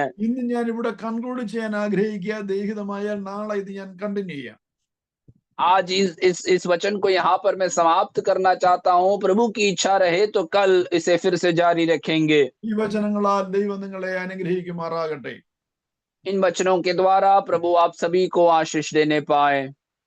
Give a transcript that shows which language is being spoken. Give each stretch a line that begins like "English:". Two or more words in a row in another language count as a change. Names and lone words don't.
Malayalam: ഇന്ന് ഞാൻ ഇവിടെ കൺക്ലൂഡ് ചെയ്യാൻ ആഗ്രഹിക്കുക, ദൈഹികമായാൽ നാളെ ഇത് ഞാൻ കണ്ടിന്യൂ ചെയ്യാം.
Hindi: आज इस वचन को यहाँ पर मैं समाप्त करना चाहता हूँ। प्रभु की इच्छा रहे तो कल इसे फिर से जारी रखेंगे।
Malayalam: ഈ വചനങ്ങളാൽ ദൈവം നിങ്ങളെ അനുഗ്രഹിക്കുമാറാകട്ടെ.
Hindi: इन वचनों के द्वारा प्रभु आप सभी को आशीष देने पाए।